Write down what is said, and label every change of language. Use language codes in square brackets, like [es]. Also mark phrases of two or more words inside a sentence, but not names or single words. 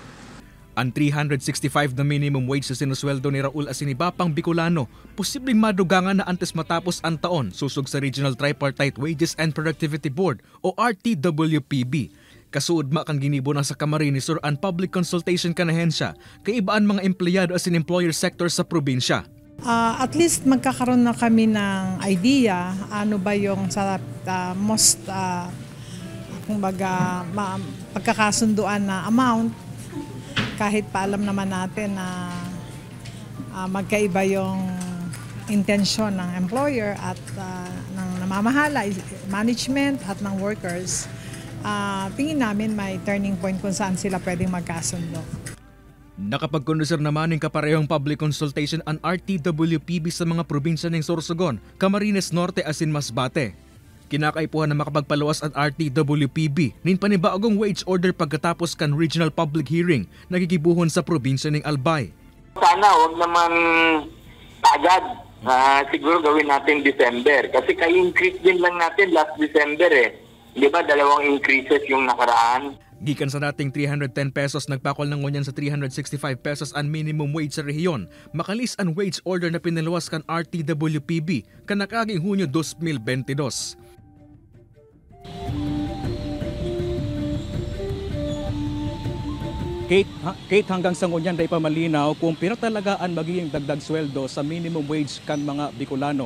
[bik] Ang 365 na minimum wage sa sinusweldo ni Raul Asinibapang Bicolano, posibleng madugangan na antes matapos ang taon susog sa Regional Tripartite Wages and Productivity Board o RTWPB. Kasuod kang ginibo na sa Camarines Sur ang [en] public consultation [bik] kanahensya kay ibaan mga empleyado as in employer sector sa probinsya. [en] At least [tl] magkakaroon na kami ng idea ano ba yung sa most pagkakasunduan na amount. Kahit pa alam naman natin na magkaiba yung intensyon ng employer at ng namamahala, management at ng workers, tingin namin may [en] turning point [tl] kung saan sila pwedeng magkasundo. [bik] Nakapagkondusir naman ng kaparehong [en] public consultation [bik] ang RTWPB sa mga probinsya ng Sorsogon, Camarines Norte asin Masbate. Kinakaipuhan na makapagpaluwas at RTWPB nin panibagong wage order pagkatapos kan [en] regional public hearing [bik] nagigibuhon sa probinsya ng Albay. [tl] Sana wag naman agad. Siguro gawin natin December kasi ka-increase din lang natin [en] last December [tl] Di ba 2 increases yung nakaraan? [bik] Gikan sa dating 310 pesos nagpakol ng ngunyan sa 365 pesos ang minimum wage sa rehiyon. Makalis ang wage order na pinaluwas kan RTWPB kanakaging Hunyo 2022. Kate, hanggang sa ngunyan day pa malinaw kung pinatalagaan magiging dagdag sweldo sa minimum wage kan mga Bicolano.